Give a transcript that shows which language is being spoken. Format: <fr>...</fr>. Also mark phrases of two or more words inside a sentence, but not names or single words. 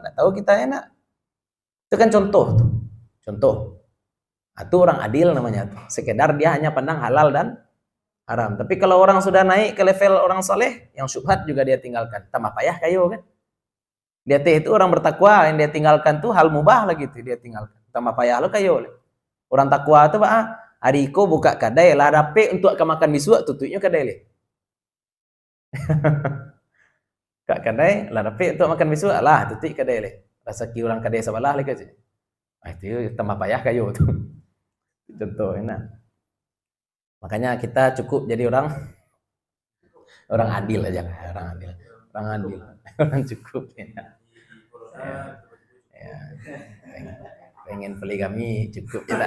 <id>Enggak tahu kita enak. Itu kan contoh tuh. Contoh. Itu orang adil namanya tuh. Sekedar dia hanya pandang halal dan haram. Tapi kalau orang sudah naik ke level orang soleh, yang syubhat juga dia tinggalkan.</id> <min>Tambah payah kayo kan.</min> <id>Dia itu orang bertakwa, yang dia tinggalkan tuh hal mubah lagi tuh dia tinggalkan.</id> <min>Tambah payah lo kayo. Orang takwa tuh Pak, hariko buka kadai lah dape untuk makan bisuak tutupnya kadai le. Kak kadai lah dape untuk makan bisuak lah tutup kadai le.</min> <id>Rezeki orang kadai sebelah lagi aja.</id> <min>Itu tambah payah kayo tuh.</min> <id>Contoh enak. Makanya kita cukup jadi orang adil aja, orang adil, orang cukup ya. Pengen poligami cukup kita.</id>